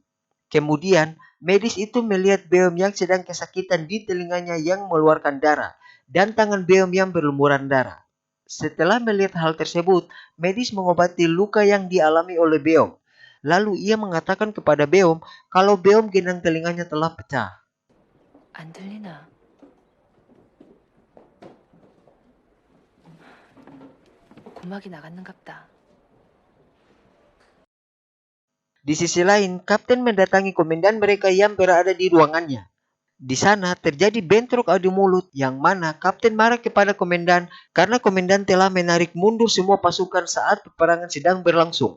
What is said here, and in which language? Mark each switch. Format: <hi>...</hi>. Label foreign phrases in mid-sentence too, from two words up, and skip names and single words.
<id>Kemudian, medis itu melihat Beom yang sedang kesakitan di telinganya yang mengeluarkan darah, dan tangan Beom yang berlumuran darah. Setelah melihat hal tersebut, medis mengobati luka yang dialami oleh Beom. Lalu ia mengatakan kepada Beom kalau Beom genang telinganya telah pecah.</id> <ko>안 들리나? 고막이 나갔는갑다.</ko> <id>Di sisi lain, kapten mendatangi komandan mereka yang berada di ruangannya. Di sana terjadi bentrok adu mulut yang mana kapten marah kepada komandan karena komandan telah menarik mundur semua pasukan saat peperangan sedang berlangsung.</id>